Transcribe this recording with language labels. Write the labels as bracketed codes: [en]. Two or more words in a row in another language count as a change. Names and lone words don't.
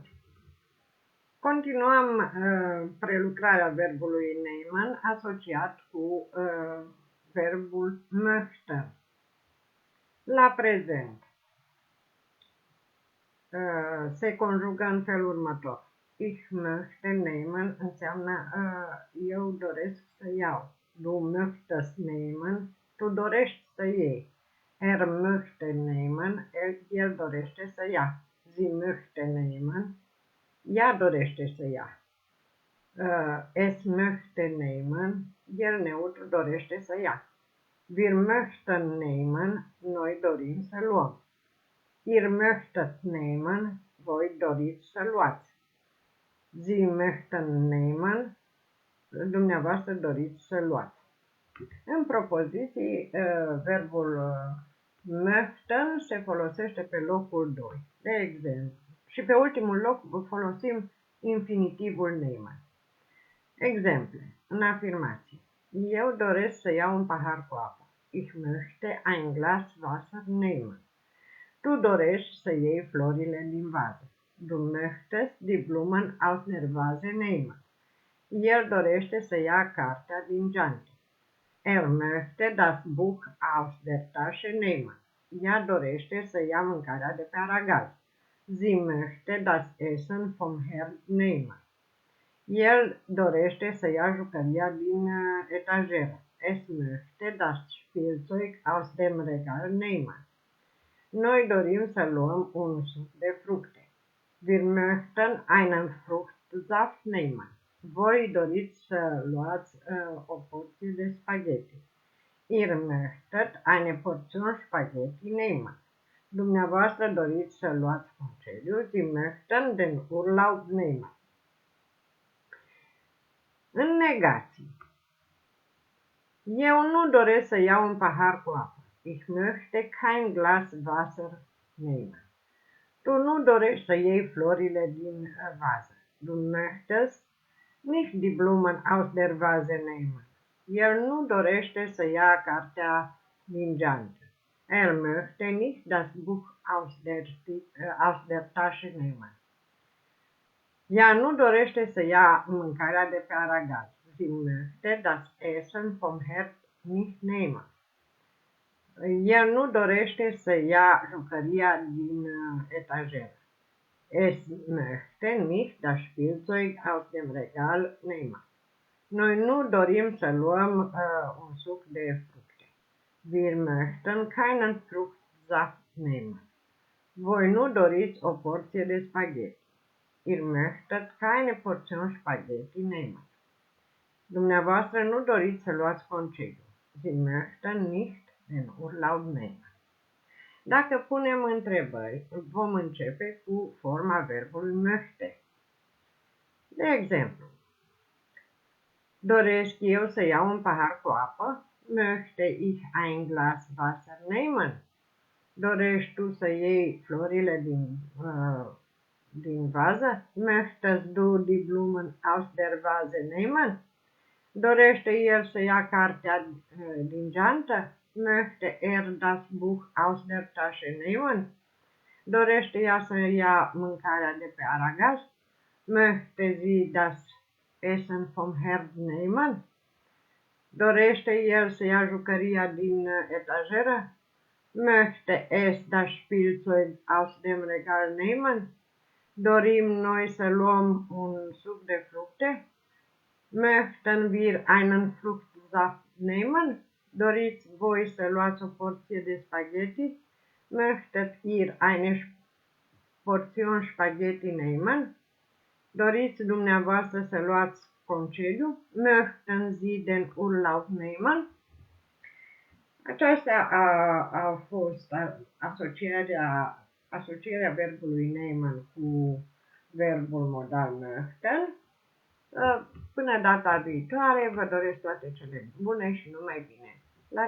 [ro] Continuăm prelucrarea verbului nehmen asociat cu verbul möchten. La prezent se conjugă în felul următor. [de] Ich möchte nehmen [ro] înseamnă eu doresc să iau. [de] Du möchtest nehmen, [ro] tu dorești să iei. [de] Er möchte nehmen, [ro] el dorește să ia. [de] Sie möchte nehmen, [ro] ea dorește să ia. [de] Es möchte nehmen, [ro] el neutru dorește să ia. [de] Wir möchten nehmen, [ro] noi dorim să luăm. [de] Ihr möchtet nehmen, [ro] voi doriți să luați. [de] Sie möchten nehmen, [ro] dumneavoastră doriți să luați. În propoziții, verbul möchten se folosește pe locul 2. De exemplu, și pe ultimul loc folosim infinitivul nehmen. Exemple, în afirmații. Eu doresc să iau un pahar cu apă. [de] Ich möchte ein Glas Wasser nehmen. [ro] Tu dorești să iei florile din vază. [de] Du möchtest die Blumen aus der Vase nehmen. [ro] El dorește să ia cartea din geantă. [de] Er möchte das Buch aus der Tasche nehmen. [ro] Ea dorește să ia mâncarea de pe aragaz. [de] Sie möchte das Essen vom Herd nehmen. [ro] El dorește să ia jucăria din etajeră. [de] Es möchte das Spielzeug aus dem Regal nehmen. [ro] Noi dorim să luăm un suc de fructe. [de] Wir möchten einen Fruchtsaft nehmen. [ro] Voi doriți să luați o porție de spaghetti. [de] Ihr möchtet eine Portion Spaghetti nehmen. [ro] Dumneavoastră doriți să luați concediu. [de] Sie möchten den Urlaub nehmen. [ro] În negații. Eu nu doresc să iau un pahar cu apă. [de] Ich möchte kein Glas Wasser nehmen. [ro] Tu nu dorești să iei florile din vază. [de] Du möchtest nicht die Blumen aus der Vase nehmen. [ro] El nu dorește să ia cartea din geantă. [de] Er möchte nicht das Buch aus der Tasche nehmen. [ro] Ea nu dorește să ia mâncarea de pe aragaz. [de] Sie möchte das Essen vom Herd nicht nehmen. [ro] El nu dorește să ia jucăria din etajeră. [de] Es möchte nicht das Spielzeug aus dem Regal nehmen. [ro] Noi nu dorim să luăm un suc de fructe. [de] Wir möchten keinen Fruchtsaft nehmen. [ro] Voi nu doriți o porție de spaghetti. [de] Ihr möchtet keine Portion Spaghetti nehmen. [ro] Dumneavoastră nu doriți să luați concediu. [de] Sie möchten nicht den Urlaub nehmen. [ro] Dacă punem întrebări, vom începe cu forma verbului möchte. De exemplu, doresc eu să iau un pahar cu apă? [de] Möchte ich ein Glas Wasser nehmen? [ro] Dorești tu să iei florile din vază? [de] Möchtest du die Blumen aus der Vase nehmen? [ro] Dorește el să ia cartea din geantă? [de] Möchte er das Buch aus der Tasche nehmen? [ro] Dorește ea să ia mâncarea de pe aragaz? [de] Möchte sie das Essen vom Herd nehmen? [ro] Dorește el să ia jucăria din etajeră? [de] Möchte es das Spielzeug aus dem Regal nehmen? [ro] Dorim noi să luăm un suc de fructe? [de] Möchten wir einen Fruchtsaft nehmen? [ro] Doriți voi să luați o porție de spaghetti? [de] Möchtet ihr eine Portion Spaghetti nehmen? [ro] Doriți dumneavoastră să luați concediu? [de] Möchten Sie den Urlaub nehmen? [ro] Aceasta a fost asocierea verbului nehmen cu verbul modal möchten. Până data viitoare, vă doresc toate cele bune și numai bine.